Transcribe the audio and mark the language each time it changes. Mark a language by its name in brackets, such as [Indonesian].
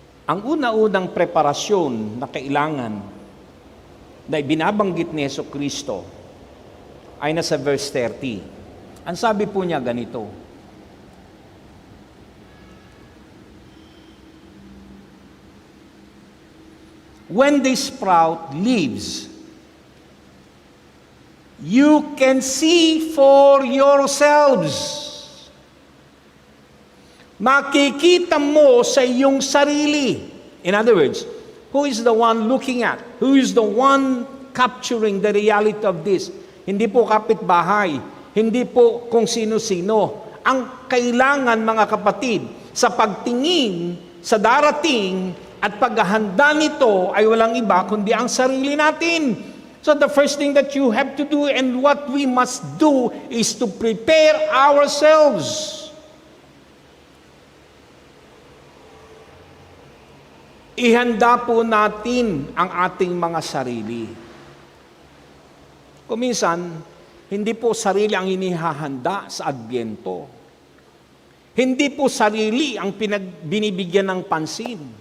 [Filipino] Ang una-unang preparasyon na kailangan na binabanggit ni Jesucristo ay nasa verse 30. Ang sabi po niya ganito, [English] when they sprout leaves, you can see for yourselves. [Filipino] Makikita mo sa iyong sarili. [English] In other words, who is the one looking at? Who is the one capturing the reality of this? [Filipino] Hindi po kapitbahay, hindi po kung sino-sino. Ang kailangan, mga kapatid, sa pagtingin sa darating at paghahanda nito ay walang iba kundi ang sarili natin. [English] So the first thing that you have to do and what we must do is to prepare ourselves. [Filipino] ihanda po natin ang ating mga sarili. Kung minsan, hindi po sarili ang inihahanda sa Adbyento. Hindi po sarili ang binibigyan ng pansin.